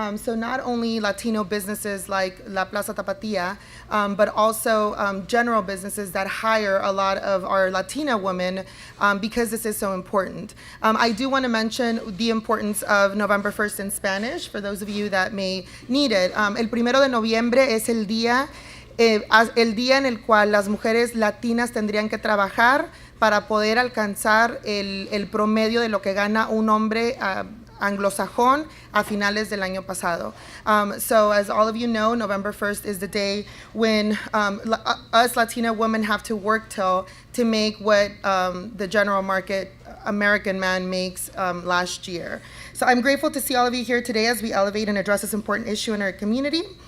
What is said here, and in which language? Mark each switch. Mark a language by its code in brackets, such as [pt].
[en] So not only Latino businesses like La Plaza Tapatía, but also general businesses that hire a lot of our Latina women because this is so important. I do want to mention the importance of November 1st in Spanish for those of you that may need it. [es] El 1 de noviembre es el día en el cual las mujeres latinas tendrían que trabajar para poder alcanzar el promedio de lo que gana un hombre anglosajón a finales del año pasado. [en] So as all of you know, November 1st is the day when us Latina women have to work till to make what the general market American man makes last year. So I'm grateful to see all of you here today as we elevate and address this important issue in our community.